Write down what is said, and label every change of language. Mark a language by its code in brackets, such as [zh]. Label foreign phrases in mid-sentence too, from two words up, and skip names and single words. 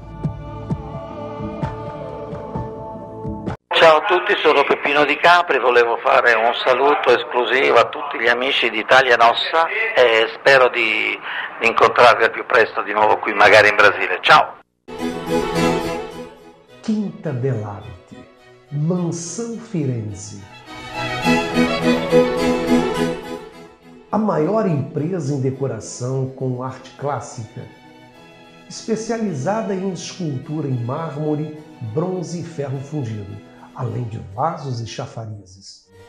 [it] Ciao a tutti, sono Peppino Di Capri, volevo fare un saluto esclusivo a tutti gli amici di Italia Nostra e spero di incontrarvi al più presto di nuovo qui, magari in Brasile. Ciao! [pt] Quinta dell'Arte, Mansão Firenze. A maior empresa em decoração com arte clássica, especializada em escultura em mármore, bronze e ferro fundido, além de vasos e chafarizes.